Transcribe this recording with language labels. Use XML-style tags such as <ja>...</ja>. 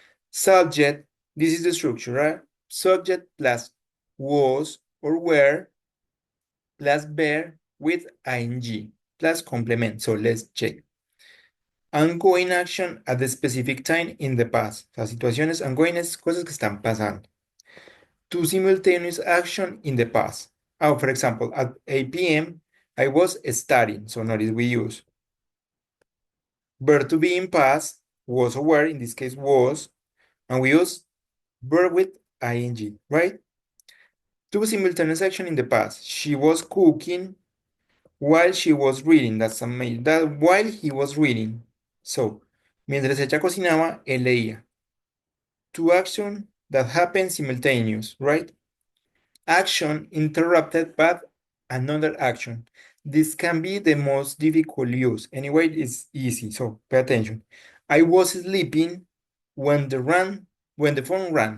<en>Subject, this is the structure, right? Subject plus was or were plus verb with ing plus complement. So let's check. Ongoing action at the specific time in the past.</en> <es>O sea, situaciones ongoing es cosas que están pasando.</es> <en>To simultaneous action in the past. For example, at 8 p.m., I was studying. So notice we use verb to be in past, was or were, in this case was, and we use verb with ing, right? To simultaneous action in the past. She was cooking while she was reading. That's amazing. That while he was reading.</en> <es>So, mientras ella cocinaba, él leía.</es> <en>Two action that happen simultaneous, right? Action interrupted by another action. This can be the most difficult use. Anyway, it's easy, so pay attention. I was sleeping when the phone rang.</en>